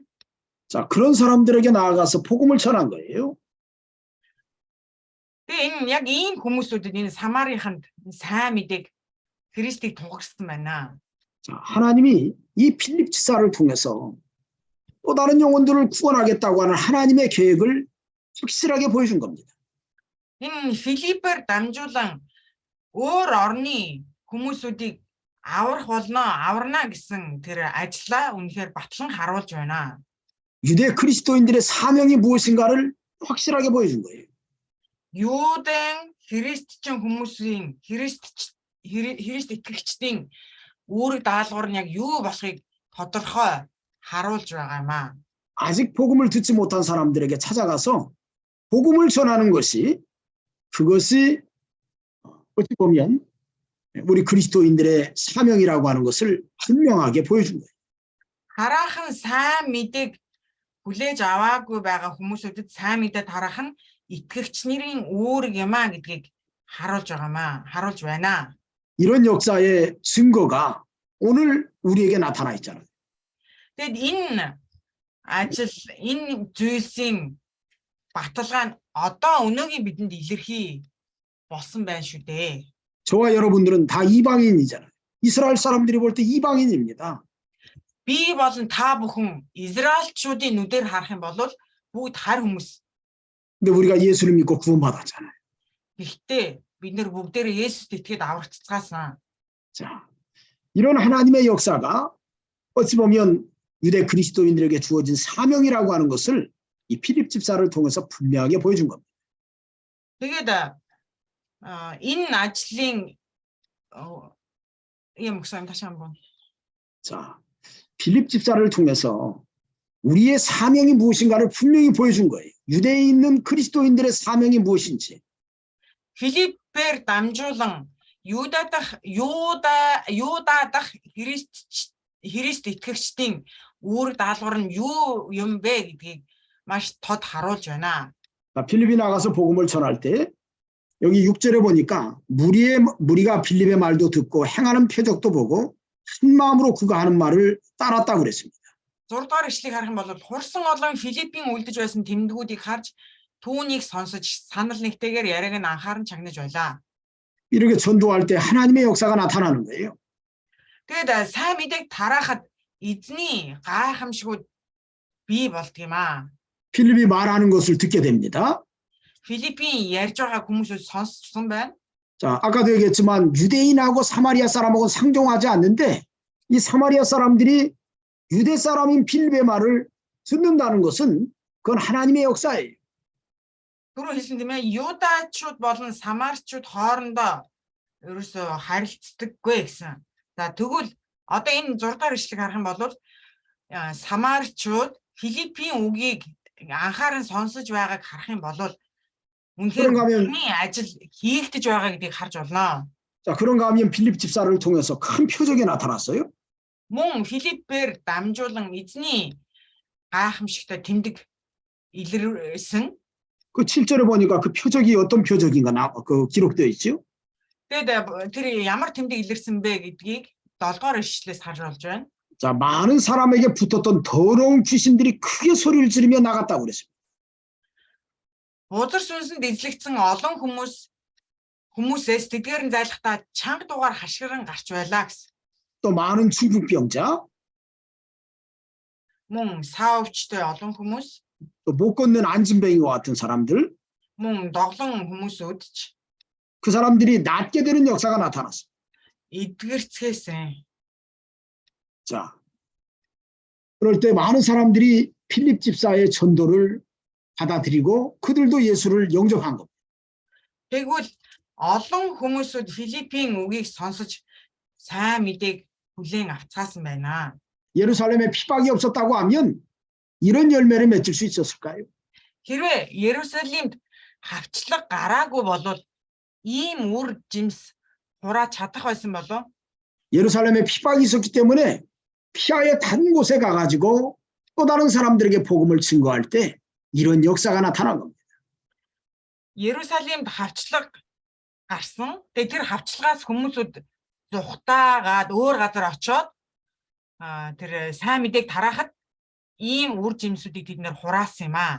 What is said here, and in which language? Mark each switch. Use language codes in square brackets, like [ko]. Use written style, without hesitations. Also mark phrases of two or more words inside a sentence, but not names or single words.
[ko] 자, 그런 사람들에게 나아가서 복음을 전한 거예요. [mn] Тэгээ энэ яг ийм хүмүүсүүдэд энэ Самарийнханд сайн мэдээг Христийг тунхагсан байна. [ko] 자, 하나님이 이 필립 지사를 통해서 또 다른 영혼들을 구원하겠다고 하는 하나님의 계획을 확실하게 보여준 겁니다. [mn] Энэ Филиппээр дамжуулан өөр орны хүмүүсүүдийг аварна гэсэн тэр ажлаа үнэхээр батлан харуулж байна. [ko] 유대 그리스도인들의 사명이 무엇인가를 확실하게 보여준 거예요. [mn] Юудын христчин хүмүүсийн христ итгэгчдийн үүрэг даалгавар нь яг юу болохыг тодорхой харуулж байгаа юм аа. [ko] 아직 복음을 듣지 못한 사람들에게 찾아가서 복음을 전하는 것이 그것이 어찌 보면 우리 그리스도인들의 사명이라고 하는 것을 분명하게 보여준 거예요. [mn] Хараахан сайн мэдээг хүлээж аваагүй байгаа хүмүүсүүдэд сайн мэдээ тараах нь итгэгч нарын үүрэг юм аа гэдгийг харуулж байна. [ko] 이런 역사의 증거가 오늘 우리에게 나타나 있잖아요. [mn] Тэгэд энэ ажил, энэ зүйлсийн баталгаа нь одоо өнөөгийн бидэнд илэрхий болсон байна шүү дээ. [ko] 저와 여러분들은 다 이방인이잖아요. 이스라엘 사람들이 볼 때 이방인입니다. [mn] Би болон та бүхэн Израильчүүдийн нүдээр харах юм бол бүгд харь хүмүүс. [ko] 근데 우리가 예수를 믿고 구원받았잖아요. [mn] Гэхдээ бид нэр бүгдээрээ Есүст итгээд аврагдцгаасан. [ko] 자, 이런 하나님의 역사가 어찌 보면 유대 그리스도인들에게 주어진 사명이라고 하는 것을 이 필립 집사를 통해서 분명하게 보여준 겁니다. [mn] Тэгээд энэ ажлын юм гэсэн [ko] 다시 한번. 자, 필립 집사를 통해서 우리의 사명이 무엇인가를 분명히 보여준 거예요. 유대에 있는 그리스도인들의 사명이 무엇인지. [mn] Филиппээр дамжуулан Юда дах Христ итгэгчдийн үүрэг даалгавар нь юу юм бэ гэдгийг маш тод харуулж байна. [ko] 필립이 나가서 복음을 전할 때 여기 6절에 보니까 무리가 필립의 말도 듣고 행하는 표적도 보고 한 마음으로 그가 하는 말을 따랐다고 그랬습니다. [mn] 6 дугаар ишлэгийг харах юм бол хурсан олон Филиппийн үлдэж байсан тэмдгүүдийг харж түүнийг сонсож санал нэгтэйгээр яриаг нь анхааран чагнаж байлаа. [ko] 이렇게 전도할 때 하나님의 역사가 나타나는 거예요. [mn] Тэгээд сайн мэдээг тараахад эзний гайхамшгууд бий болдго юм аа. [ko] 필립이 말하는 것을 듣게 됩니다. [mn] Филиппийн ярьж байгаа хүмүүсээс сонссон байна. [ko] 자, 아까도 얘기했지만 유대인하고 사마리아 사람하고 상종하지 않는데 이 사마리아 사람들이 유대 사람인 필립의 말을 듣는다는 것은 그건 하나님의 역사예요. [mn] Түрүү хэлсэн тийм ээ, Юдачууд болон Самарчууд хоорондоо ерөөсөө харилцдаггүй гэсэн. За тэгвэл одоо энэ 6 дахь ишлэгийг харах юм бол Самарчууд Филиппийн үгийг анхааран сонсож байгааг харах юм бол үнэхээр энэ ажил хийгдэж байгаа гэдгийг харж болно. [ko] 자, 그런가 하면 필립 집사를 통해서 큰 표적이 나타났어요. [mn] Мөн Филиппээр дамжуулан эзний гайхамшигтай тэмдэг илэрсэн. [ko] 그 7절에 보니까 그 표적이 어떤 표적인가 기록되어 있죠. [mn] Тэгээд тэр ямар тэмдэг илэрсэн бэ гэдгийг 7 дугаар ишлэлээс харж болж байна. [ko] 자, 많은 사람에게 붙었던 더러운 귀신들이 크게 소리를 지르며 나갔다고 그랬습니다. [mn] Бузар сүнсэнд эзлэгдсэн олон хүмүүсээс тэдгээр нь зайлахтаа чанга дугаар хашгиран гарч байлаа гэсэн. [ko] 또 많은 중풍병자, [mn] Мөн саавчтай олон хүмүүс, [ko] 또 못 걷는 안진뱅이와 같은 사람들, [mn] мөн доглон хүмүүсүүд ч [ko] 그 사람들이 낫게 되는 역사가 나타났어. [mn] эдгэрцгээсэн. [ko] 자, 그럴 때 많은 사람들이 필립 집사의 전도를 받아들이고 그들도 예수를 영접한 겁니다. [mn] Тэгвэл олон хүмүүсүүд Филиппийн үгийг сонсож сайн мэдээг хүлээн авцгаасан байна. [ko] 예루살렘에 핍박이 없었다고 하면 이런 열매를 맺을 수 있었을까요? [mn] Хэрвээ Ерүсалимд хавчлаг гараагүй бол ийм үр жимс хурааж чадах байсан болов? [ko] 예루살렘에 핍박이 있었기 때문에 피하여 다른 곳에 가가지고 또 다른 사람들에게 복음을 증거할 때 이런 역사가 나타난 겁니다. [mn] Ерүсалимд хавчлаг гарсан. Тэгээд тэр хавчлагаас хүмүүсүүд зүхтаагаад өөр газар очоод тэр сайн мэдээг тараахад ийм үр жимсүүдийг бид нэр хураасан юм аа.